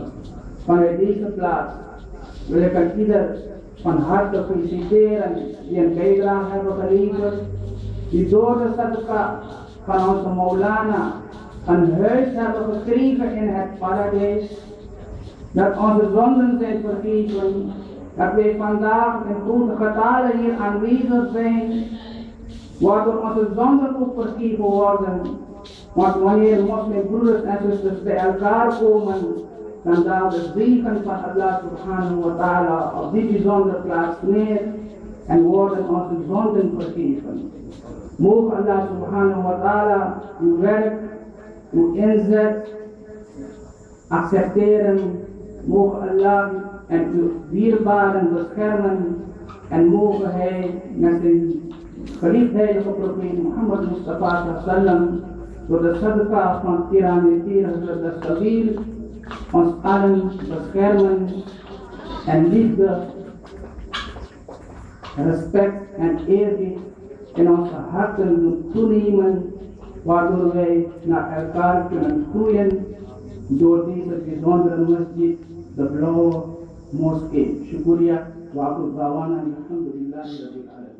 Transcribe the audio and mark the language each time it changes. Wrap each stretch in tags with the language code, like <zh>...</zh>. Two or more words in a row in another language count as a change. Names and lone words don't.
<nl>Vanuit deze plaats wil ik aan ieder van harte feliciteren die een bijdrage hebben geleverd, die door de sadaka van onze Maulana een huis hebben gekregen in het paradijs, dat onze zonden zijn vergeven, dat wij vandaag in grote getalen hier aanwezig zijn, waardoor onze zonden ook vergeven worden. Want wanneer moslimbroeders en zusters bij elkaar komen, dan daalt de zegen van Allah</nl> <ar>سبحانه وتعالى</ar> <nl>op die bijzondere plaats neer en worden onze zonden vergeven. Mogen Allah</nl> <ar>سبحانه وتعالى</ar> <nl>uw werk, uw inzet accepteren. Mogen Allah en uw dierbaren beschermen en mogen hij met zijn geliefde heilige profeet Mohammed Mustafa sallallahu door de sadaka van Tiramitir Hazrat al-Sabil ons allen beschermen en liefde, respect en eerbied in onze harten doen toenemen, waardoor wij naar elkaar kunnen groeien door deze bijzondere masjid, de Blauwe Moskee.</nl> <ar>شكريه وأقول دعوانا الحمد لله رب العالمين.</ar>